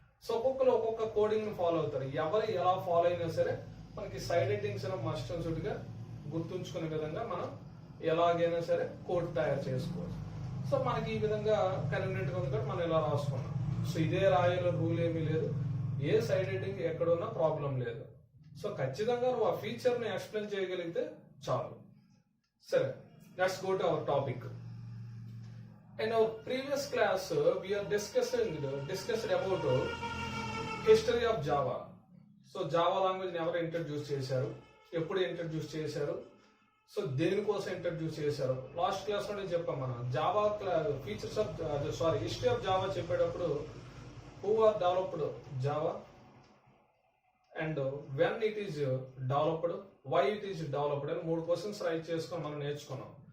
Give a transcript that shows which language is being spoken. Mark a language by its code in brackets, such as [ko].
[te] So ఒక్కొక్కరు ఒక్కొక్క coding ని ఫాలో అవుతారు. ఎవరు ఎలా ఫాలో అయినా సరే మనకి side headings [en] must and should [te] గా గుర్తుంచుకునే విధంగా మనం ఎలాగైనా సరే కోడ్ తయారు చేసుకోవచ్చు. సో మనకి ఈ విధంగా కన్వీనియంట్ గా ఉంది కాబట్టి మనం ఇలా రాసుకున్నాం. సో ఇదే రాయాలో రూల్ ఏమీ లేదు, ఏ సైడ్ హెడ్డింగ్ ఎక్కడున్నా ప్రాబ్లం లేదు. సో ఖచ్చితంగా నువ్వు ఆ ఫీచర్ ని ఎక్స్ప్లెయిన్ చేయగలిగితే చాలు. [en] సరే, let's go to our topic. In our previous class, we are discussed about history of Java. So Java language [te] ఎవరు ఇంట్రడ్యూస్ చేశారు, ఎప్పుడు ఇంట్రడ్యూస్ చేశారు, సో దేనికోసం ఇంట్రడ్యూస్ చేశారు. లాస్ట్ క్లాస్ లోనే చెప్పాం మనం. [en] Java features of history of Java [te] చెప్పేటప్పుడు [en] who are developed Java and when it is developed, [te] why it is developed అని 3 క్వశ్చన్స్ రైట్ చేసుకొని మనం నేర్చుకున్నాం.